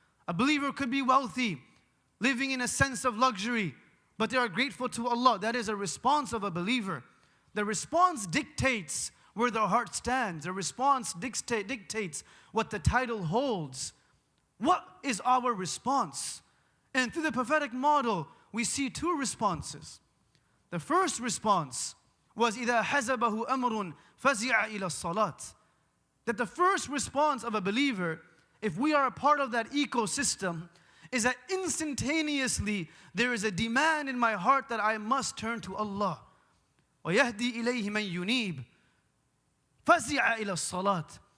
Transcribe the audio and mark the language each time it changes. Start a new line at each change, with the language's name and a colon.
English: A believer could be wealthy, living in a sense of luxury, but they are grateful to Allah. That is a response of a believer. The response dictates where the heart stands. The response dictates what the title holds. What is our response? And through the prophetic model, we see two responses. The first response was
Arabic: إِذَا حَزَبَهُ أَمْرٌ فَزِعَ إِلَى الصَّلَاةِ.
English: That the first response of a believer, if we are a part of that ecosystem, is that instantaneously there is a demand in my heart that I must turn to Allah.
Arabic: وَيَهْدِي إِلَيْهِ مَنْ يُنِيبُ فَزِعَ إِلَى الصَّلَاةِ.